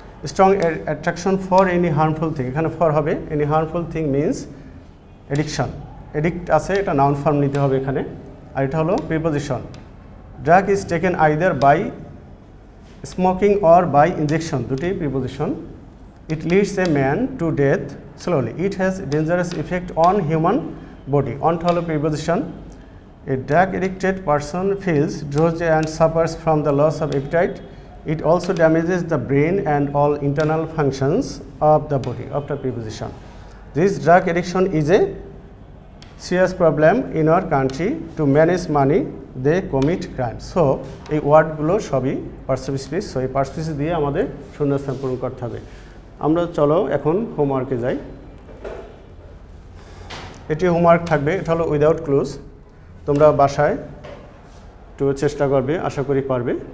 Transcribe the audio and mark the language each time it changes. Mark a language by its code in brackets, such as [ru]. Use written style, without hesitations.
[en] strong attraction for any harmful thing, এখানে for হবে, any harmful thing means addiction, addict আছে, [bn] এটা noun form নিতে হবে এখানে। আর এটা হলো preposition. [en] drug is taken either by smoking or by injection, [bn] দুটি preposition. [en] it leads a man to death slowly, it has dangerous effect on human body, [bn] অনটা হলো preposition. [en] A drug-addicted person feels drowsy and suffers from the loss of appetite. It also damages the brain and all internal functions of the body, after preposition. This drug addiction is a serious problem in our country. To manage money, they commit crimes. [bn] So, এই ওয়ার্ডগুলো সবই perceive speech, so এই perceive speech দিয়ে আমাদের শূন্যস্থান পূরণ করতে হবে। আমরা চলো এখন হোমওয়ার্কে যাই। এটি হোমওয়ার্ক থাকবে, এটা হলো উইদাউট ক্লুজ। তোমরা বাসায় একটু চেষ্টা করবে, আশা করি পারবে।